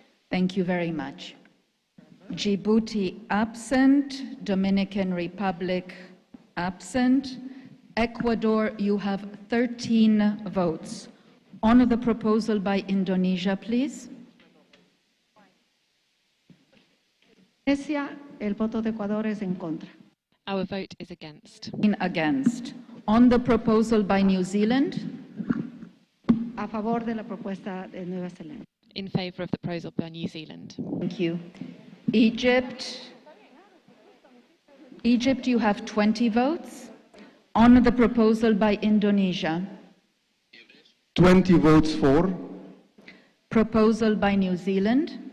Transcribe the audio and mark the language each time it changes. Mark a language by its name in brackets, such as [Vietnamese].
[English] Thank you very much. Djibouti absent, Dominican Republic absent. Ecuador, you have 13 votes. On the proposal by Indonesia, please. [Spanish] El voto de Ecuador es en contra. [English] Our vote is against. Against. On the proposal by New Zealand. [Spanish] A favor de la propuesta de Nueva Zelanda. [English] In favour of the proposal by New Zealand. Thank you. Egypt, you have 20 votes. On the proposal by Indonesia. 20 votes for. Proposal by New Zealand.